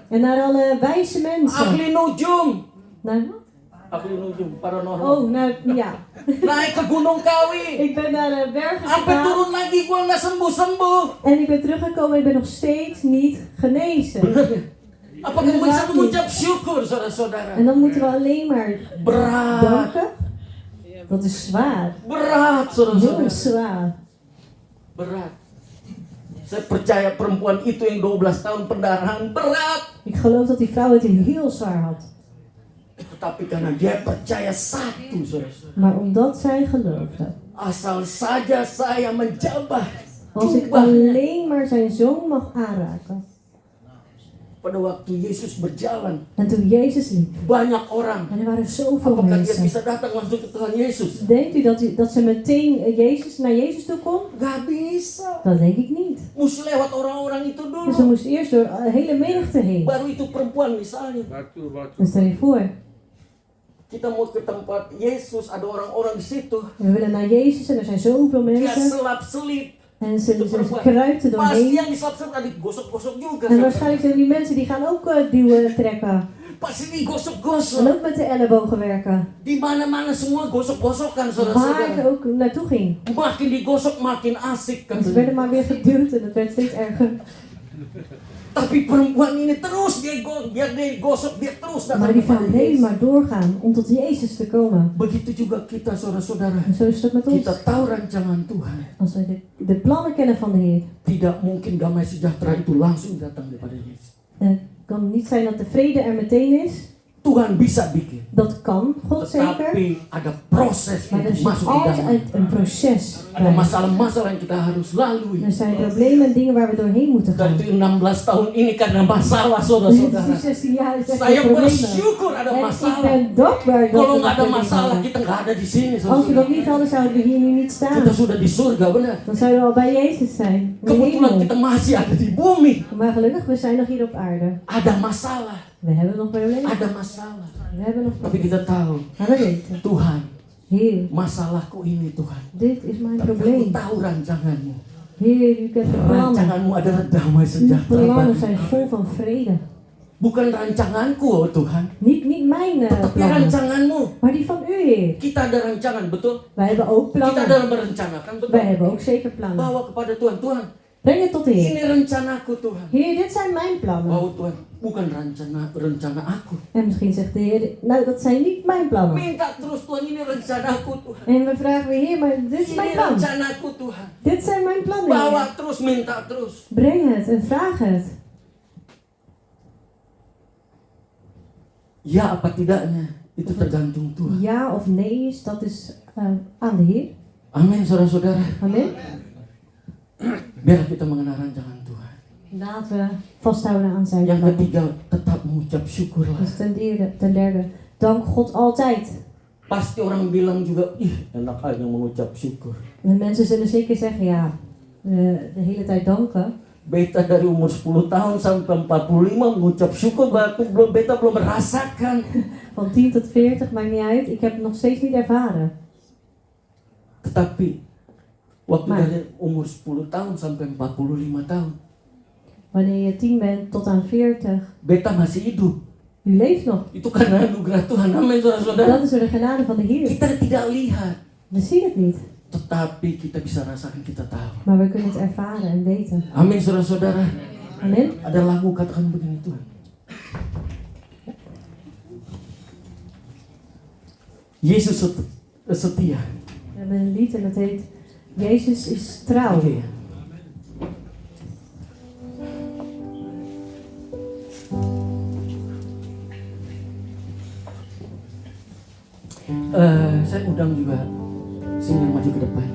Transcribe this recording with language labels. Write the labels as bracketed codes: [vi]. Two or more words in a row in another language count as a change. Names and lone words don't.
[nl] En naar alle wijze mensen. [id] Ahli nujum. [nl] Naar wat? [id] Aku menuju paranormal. [nl] Oh, nou ja. [id] Naik ke Gunung Kawi. [nl] Ik ben naar de bergen [id] Sampai [nl] gegaan. [id] turun lagi gua nggak sembuh-sembuh. [nl] En ik ben teruggekomen en ik ben nog steeds niet genezen. [id] Bener ya? Apa kamu bisa mengucap syukur, saudara-saudara? [nl] En dan moeten we alleen maar [id] Berat, [nl] danken. Dat is zwaar. [id] berat, saudara-saudara. [nl] Heel zwaar. [id] Berat. Saya percaya perempuan itu yang 12 tahun pendarahan berat. [nl] Ik geloof dat die vrouw het heel zwaar had. [id] Tetapi karena dia percaya satu, saudara-saudara. [nl] Maar omdat zij geloofde. [id] Asal saja saya menjabah [nl] Als ik [id] jubahnya. [nl] alleen maar zijn zoon mag aanraken. [id] Pada waktu Yesus berjalan, [nl] En toen Jezus liep. [id] banyak orang. [nl] En er waren zoveel [id] Apakah dia [nl] mensen. [id] bisa datang langsung ke Tuhan Yesus? [nl] Denkt u dat ze meteen naar Jezus toe kon? [id] Gak bisa. [nl] Dat denk ik niet. [id] Mesti lewat orang-orang itu [nl] Dus ze [id] dulu. [nl] moest eerst door een hele menigte heen. [id] Baru itu perempuan misalnya. [nl] Dan stel je voor, [id] Kita mau ke tempat Yesus, ada orang-orang di situ. [nl] we willen naar Jezus en er zijn zoveel [id] Dia [nl] mensen. [id] selap-selip. [nl] En ze kruipen [id] Pasti [nl] doorheen. [id] yang diselap-selip ada digosok-gosok juga. [nl] En waarschijnlijk zijn die mensen die gaan ook duwen, trekken. [id] Pasti [nl] En [id] digosok-gosok. [nl] ook met de ellebogen werken. [id] Di mana-mana semua gosok-gosokan, [nl] Waar [id] saudara-saudara. [nl] ze ook naartoe ging. [id] Makin digosok makin asik [nl] En ze [id] katanya. [nl] werden maar weer geduwd en het werd steeds erger. [id] Tapi perempuan ini terus dia gosok, dia terus [nl] Maar [id] datang [nl] die [id] kepada [nl] vrouw bleef [id] Yesus. [nl] maar doorgaan om tot Jezus te komen. [id] Begitu juga kita, saudara-saudara. [nl] En zo is het met [id] Kita [nl] ons. [id] tahu rancangan Tuhan. [nl] Als we de plannen kennen van de Heer. [id] Tidak mungkin damai sejahtera itu langsung datang daripada Yesus. [nl] Het kan niet zijn dat de vrede er meteen is. [id] Tuhan bisa bikin. [nl] Dat kan, God zeker. [id] Tetapi ada proses [nl] Maar er [id] untuk [nl] zit [id] masuk di dalam. [nl] altijd een proces [id] Ada [nl] bij. [id] masalah-masalah yang kita harus lalui. [nl] Er zijn problemen en dingen waar we doorheen moeten [id] Dan [nl] gaan. [id] itu 16 tahun ini karena masalah, [nl] Die [id] saudara-saudara. [nl] 16 jaar is echt [id] Saya [nl] een probleem. [id] bersyukur ada [nl] En ik [id] masalah. [nl] ben dankbaar dat [id] Kalau [nl] we [id] nggak ada [nl] dat [id] masalah, [nl] hadden. [id] kita nggak ada di sini, [nl] Als we [id] saudara. [nl] dat niet hadden, zouden we hier nu niet staan. [id] Kita sudah di surga, benar. [nl] Dan zouden we al bij Jezus zijn. In de [id] Kebetulan [nl] hemel. [id] kita masih ada di bumi. [nl] Maar gelukkig, we zijn nog hier op aarde. [id] Ada masalah, [nl] We hebben nog problemen. [id] ada masalah. [nl] We hebben nog [id] Tapi kita tahu, [nl] Maar we weten, [id] Tuhan, [nl] Heer, [id] masalahku ini Tuhan. [nl] dit is mijn [id] Tapi aku [nl] probleem. [id] tahu rancanganmu. [nl] Heer, u kent de plannen. [id] Rancanganmu adalah damai [nl] Uw [id] sejahtera [nl] plannen [id] bagi. [nl] zijn vol van vrede. [id] Bukan rancanganku, oh Tuhan. [nl] Niet mijn [id] Tapi [nl] plannen, [id] rancanganmu. [nl] maar die van u, Heer. [id] Kita ada rancangan, betul? [nl] Wij hebben ook [id] Kita [nl] plannen. [id] dalam merencanakan, betul? [nl] Wij hebben ook zeker plannen. [id] Bawa kepada Tuhan. Tuhan, [nl] Breng het tot de [id] ini [nl] Heer. [id] rencanaku Tuhan. [nl] Heer, dit zijn mijn plannen. [id] Oh Tuhan, bukan rencana aku. [nl] En misschien zegt de Heer, nou dat zijn niet mijn plannen. [id] Minta terus Tuhan, ini rencanaku Tuhan. [nl] En we vragen weer, Heer, maar dit is [id] Ini [nl] mijn plan. [id] rencanaku Tuhan. [nl] Dit zijn mijn plannen, [id] Bawa [nl] Heer. [id] terus, minta terus. [nl] Breng het en vraag het. [id] Ya apa tidaknya, itu tergantung Tuhan. [nl] Ja of nee is, dat is aan de Heer. [id] Amin, saudara-saudara. [nl] Amen. [id] Biar kita mengenal rancangan Tuhan. [nl] Laten we vasthouden aan zijn [id] Yang [nl] plannen. [id] ketiga, tetap mengucap syukurlah. [nl] Dus ten derde, dank God altijd. [id] Pasti orang bilang juga, ih enak aja mengucap syukur. [nl] En mensen zullen zeker zeggen, ja, de hele tijd danken. [id] Beta dari umur 10 tahun sampai 45 mengucap syukur, beta belum merasakan. [nl] Van 10 tot 40, maakt niet uit. Ik heb het nog steeds niet ervaren. [id] Tetapi waktu [nl] Maar- [id] dari umur 10 tahun sampai 45 tahun, [nl] Wanneer je 10 bent tot aan 40, [id] beta masih hidup. [nl] u leeft nog. [id] Itu karena anugerah Tuhan. Amin, saudara-saudara. [nl] Dat is door de genade van de Heer. [id] Kita tidak lihat, [nl] We zien het niet, [id] tetapi kita bisa rasakan, kita tahu. [nl] maar we kunnen het ervaren en weten. [id] Amin, saudara-saudara. [nl] Amen. [id] Ada lagu katakan begini, Tuhan. Yesus setia. [nl] We hebben een lied en dat heet Jezus is trouw. [id] Oke ya. Saya undang juga singer maju ke depan.